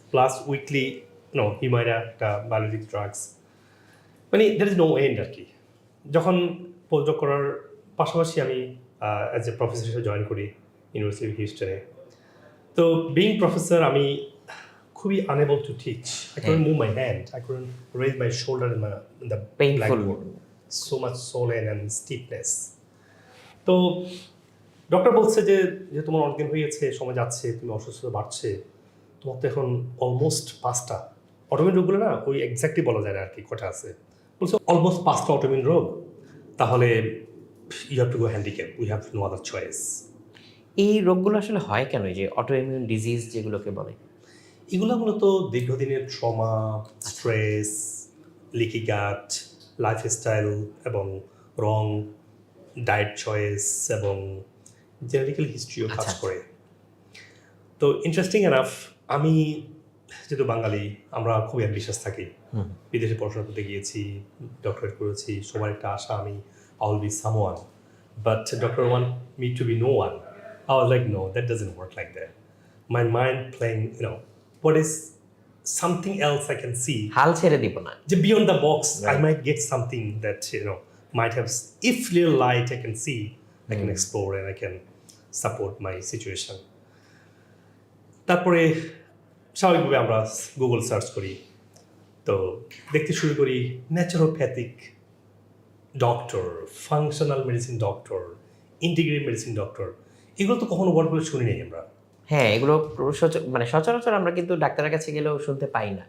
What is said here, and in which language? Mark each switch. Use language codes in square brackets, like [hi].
[bn] Plus weekly হিমায়রা একটা biologic drugs, মানে [en] there is no end [bn] আর কি। যখন পোস্ট ডক করার পাশাপাশি আমি অ্যাজ এ প্রফেসর হিসেবে জয়েন করি ইউনিভার্সিটি অফ হিউস্টনে। তো বিং প্রফেসর আমি খুবই unable to teach. [en] I couldn't move my hand, I couldn't raise my shoulder in the blackboard. So much swollen and stiffness. [bn] তো doctor বলছে যে তোমার অনেকদিন হয়েছে, সময় যাচ্ছে, তুমি অসুস্থতা বাড়ছে, তোমার তো এখন অলমোস্ট 5টা অটোইমিউন রোগগুলো, না ওই এক্স্যাক্টলি বলা যায় না আর কি কটা আছে, বলছে অলমোস্ট 5টা অটোইমিউন রোগ। তাহলে [en] you have to go handicap. We have no other choice. [bn] এই রোগগুলো আসলে হয় কেন, এই যে অটোইমিউন ডিজিজ যেগুলোকে বলে? এগুলো মূলত দীর্ঘদিনের ট্রমা, স্ট্রেস, লিকি গাট, লাইফস্টাইল এবং রং ডায়েট চয়েস এবং জেনেটিক্যাল হিস্ট্রিও কাজ আচ্ছা। করে। তো ইন্টারেস্টিং এনাফ, আমি যেহেতু বাঙালি, আমরা খুব অ্যাম্বিশাস থাকি। বিদেশে পড়াশোনা করতে গিয়েছি, ডক্টরেট করেছি, সবার একটা আশা আমি [en] I will be someone, but doctor want me to be no one. I was like, no, that doesn't work like that. My mind playing, what is something else I can see? [bn] হাল ছেড়ে দিব না। [en] Beyond the box, I Right. might get something that, might have, if little light I can see, I can explore and I can support my situation. [bn] তারপরে স্বাভাবিকভাবে আমরা Google search করি, তো দেখতে শুরু করি naturopathic doctor, functional medicine doctor, integrative medicine doctor, এগুলো তো কখনো ওয়ার্ডগুলো শুনি নাই আমরা। হ্যাঁ, এগুলো মানে সচরাচর আমরা কিন্তু ডাক্তারের কাছে গেলেও শুনতে পাই না।